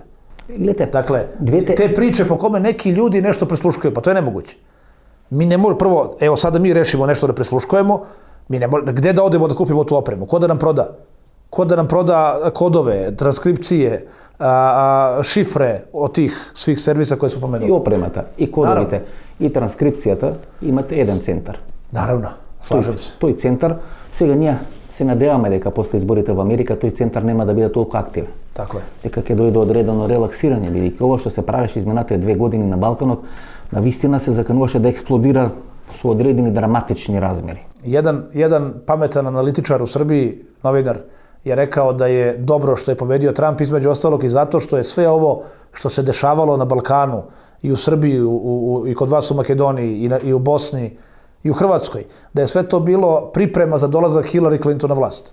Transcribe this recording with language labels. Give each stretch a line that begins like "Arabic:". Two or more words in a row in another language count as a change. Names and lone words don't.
Serbian: Dakle, te priče po kome neki ljudi nešto prisluškuju, pa to je nemoguće. Mi ne možemo, prvo, evo sada mi rešimo nešto da prisluškujemo, mi ne možemo, gde da odemo da kupimo tu opremu? Ko da nam proda? Ko da nam proda kodove, transkripcije, šifre od tih svih servisa koje smo pomenuli?
Macedonian: И опремата, и кодовите, и транскрипцијата имате еден центар.
Serbian: Наравно, слажам се.
Macedonian: Тој центар, сега ние се надеваме дека после изборите во Америка тој центар нема да биде толку активен.
Serbian: Тако е.
Macedonian: Дека ќе дојде одредено релаксирање, бидејќи ова што се правеше изминатите 2 години на Балканот, навистина се закануваше да експлодира со одредени драматични размери.
Serbian: Jedan pametan analitičar u Srbiji, novinar, je rekao da je dobro što je pobedio Trump, između ostalog i zato što je sve ovo što se dešavalo na Balkanu i u Srbiji i kod vas u Makedoniji i u Bosni i u Hrvatskoj, da je sve to bilo priprema za dolazak Hillary Clinton na vlast.